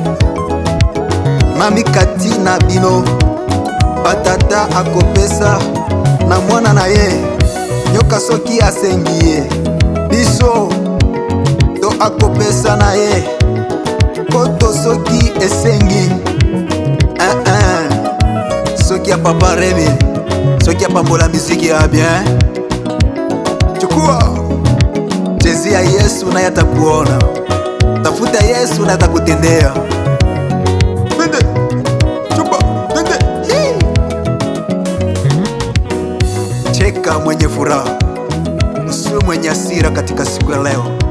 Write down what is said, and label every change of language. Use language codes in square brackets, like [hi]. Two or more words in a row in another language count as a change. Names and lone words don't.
[ln] Mami kati na bino batata akopesa na mwana na ye nyoka soki asengiye biso to akopesa na ye koto soki esengi. Soki ya Papa Remi, soki apambola miziki ya bien. [sw] chukua. Chezea Yesu naye atakuona. Tafuta Yesu na atakutendea. Twende, chupa, twende. Cheka mwenye furaha, usiwe mwenye hasira katika siku ya leo.